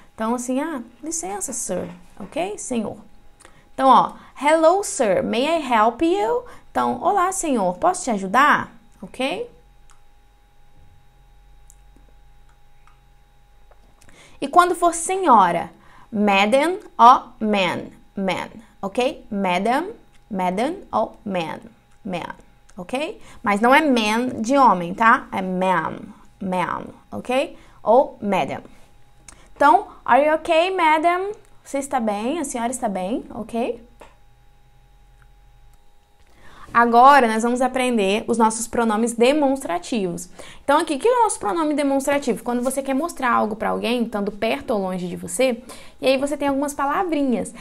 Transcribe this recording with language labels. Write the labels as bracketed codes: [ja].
[pt] Então, assim, licença, sir, ok? Senhor. [en] Então, ó, hello, sir, may I help you? [pt] Então, olá, senhor, posso te ajudar? Ok? E quando for senhora, Madam ou man, man, ok? Madam ou man, ok? Mas não é man de homem, tá? É ma'am, ok? Ou madam. [en] Então, are you okay, madam? [pt] Você está bem? A senhora está bem, ok? Agora, nós vamos aprender os nossos pronomes demonstrativos. Então, aqui, o que é o nosso pronome demonstrativo? Quando você quer mostrar algo para alguém, estando perto ou longe de você, e aí você tem algumas palavrinhas.